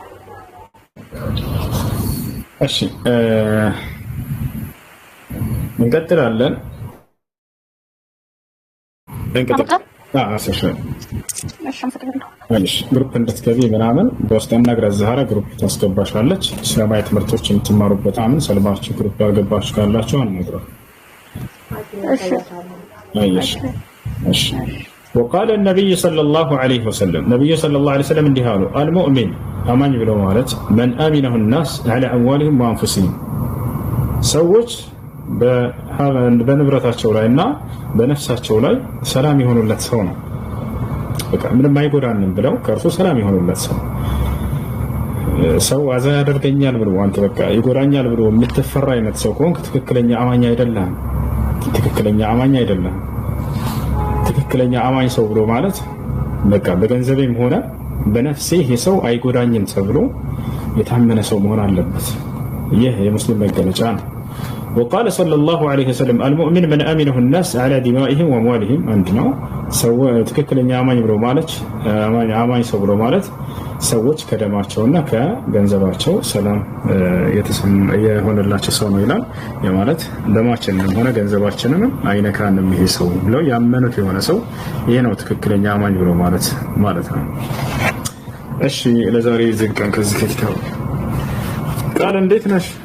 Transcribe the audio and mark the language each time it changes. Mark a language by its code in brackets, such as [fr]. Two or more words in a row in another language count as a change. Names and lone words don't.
[am] እሺ እንቀጥላለን። ግሩፕ እንድትገቢ ምናምን በውስጥ አናግሪያት። ዛህራ ግሩፕ ታስገባሻለች። ሰማያዊ ትምህርቶች የምትማሩበት አሁን ሰልማችሁ ግሩፕ ያልገባችሁ ካላችሁ አናግሯት። እሺ አይሽ እሺ [ar] وقال النبي صلى الله عليه وسلم نبي صلى الله عليه وسلم [am] እንዲህ አሉ። المؤمن አማኝ ብሎ ማለት [ar] من آمنه الناس على أموالهم وأنفسهم [am] ሰዎች በንብረታቸው ላይና በነፍሳቸው ላይ ሰላም የሆኑለት ሰው ነው። በቃ ምንም አይጎዳንም ብለው ከእርሱ ሰላም የሆኑለት ሰው። ሰው አዛ ያደርገኛል ብሎ አንተ በቃ ይጎዳኛል ብሎ የምትፈራ አይነት ሰው ከሆንክ ትክክለኛ አማኝ አይደለም። ትክክለኛ አማኝ ሰው ብሎ ማለት በቃ በገንዘቤም ሆነ በነፍሴ ይሄ ሰው አይጎዳኝም ተብሎ የታመነ ሰው መሆን አለበት። ይህ የሙስሊም መገለጫ ነው። [ar] وقال صلى الله عليه وسلم المؤمن من آمنه الناس على دمائهم وأموالهم عندنا [am] سو ትክክለኛ አማኝ ብሎ ማለት አማኝ ሰው ብሎ ማለት ሰዎች ከደማቸውና ከገንዘባቸው ሰላም የሆነላቸው ሰው ነው ይላል። የማለት ደማችንን ሆነ ገንዘባችንን አይነካንም ይሄ ሰው ብለው ያመኑት የሆነ ሰው ይሄ ነው ትክክለኛ አማኝ ብሎ ማለት ነው። እሺ ለዛሬ ዝግጠን ከዚህ ከኪታቡ ቃል እንዴት ነሽ?